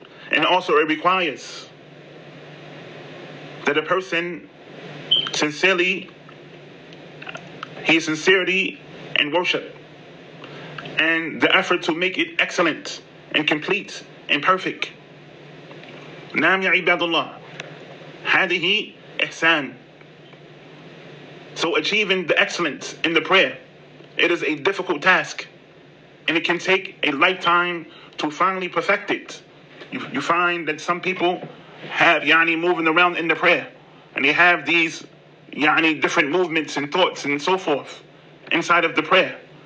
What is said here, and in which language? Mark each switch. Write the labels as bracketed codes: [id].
[en] And also it requires that a person sincerity in worship, and the effort to make it excellent and complete and perfect. [ar] نعم يا عباد الله، هذه إحسان. [en] So achieving the excellence in the prayer, it is a difficult task, and it can take a lifetime to finally perfect it. You find that some people have moving around in the prayer, and they have these different movements and thoughts and so forth inside of the prayer.